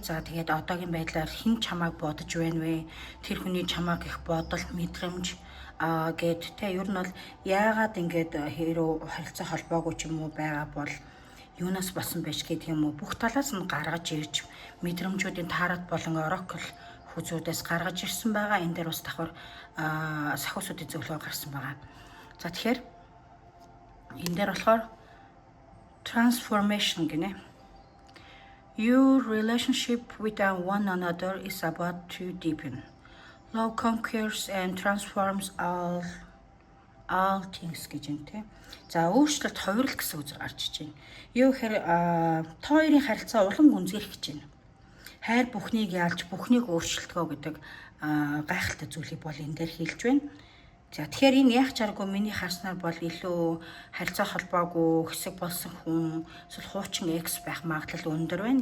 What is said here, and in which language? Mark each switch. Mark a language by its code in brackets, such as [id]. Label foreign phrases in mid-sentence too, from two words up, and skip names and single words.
[mn] За тэгээд одоогийн байдлаар хэн чамайг бодож байна вэ? Тэр хүний чамайг их бодол, мэдрэмж гэд тэ ер нь бол яагаад ингэж хэрэг харилцаа холбоогүй ч юм уу байгаа бол юунаас болсон байж гэдэг юм уу бүх талаас нь гаргаж ирж мэдрэмжүүдийн таарат болон оракл хүзүүдээс гаргаж ирсэн байгаа. Энэ дээр бас давхар сахиусуудын зөвлөгөө гарсан байгаа. За тэгэхээр энэ дээр болохоор transformation гинэ. [en] Your relationship with one another is about to deepen. Love conquers and transforms all things [mn] гэж юм те. За өөрчлөлт хувирал гэсэн үг гарч иж байна. Юу гэхээр та хоёрын харилцаа улам гүнзгийх гэж байна. Хайр бүхнийг ялж бүхнийг өөрчлөлтгөө гэдэг гайхалтай зүйлийг бол энэ дээр хэлж байна. За тэгэхээр энэ яг чаргагүй миний харснаар бол илүү харилцаа холбоогүй хэсэг болсон хүн эсвэл хуучин экс байх магадлал өндөр байна.